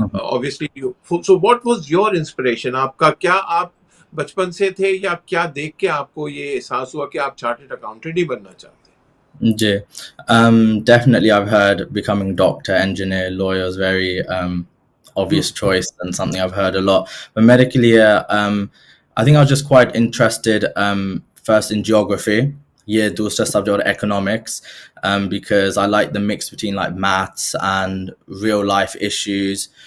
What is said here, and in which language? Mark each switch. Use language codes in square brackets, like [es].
[en] Obviously, so what was your inspiration? [hi] आपका क्या, आप बचपन से थे, या क्या देख के आपको ये एहसास हुआ कि आप चार्टर्ड अकाउंटेंट ही बनना चाहते हैं? [en] Definitely I've heard becoming doctor, engineer, lawyer is very obvious choice and something I've heard a lot. But medically, I think I was just quite interested first in geography. Yeah, [hi] दूसरा [en] subject or economics, because I like the mix between like maths and real life issues.